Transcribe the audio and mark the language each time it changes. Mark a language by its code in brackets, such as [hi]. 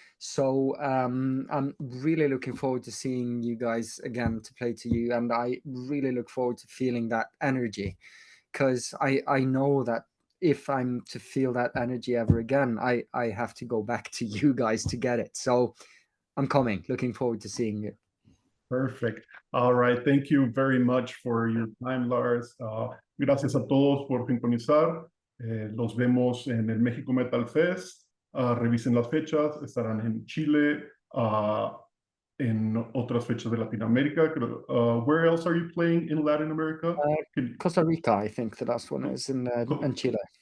[en] So I'm really looking forward to seeing you guys again, to play to you, and I really look forward to feeling that energy, because I know that if I'm to feel that energy ever again, I have to go back to you guys to get it. So I'm coming, looking forward to seeing you. Perfect. All right. Thank you very much for your time, Lars. [es] Gracias a todos por sintonizar. Los vemos en el México Metal Fest. Revisen las fechas. Estarán en Chile, en otras fechas de Latinoamérica. [en] Where else are you playing in Latin America? Costa Rica, I think the last one is, in Chile.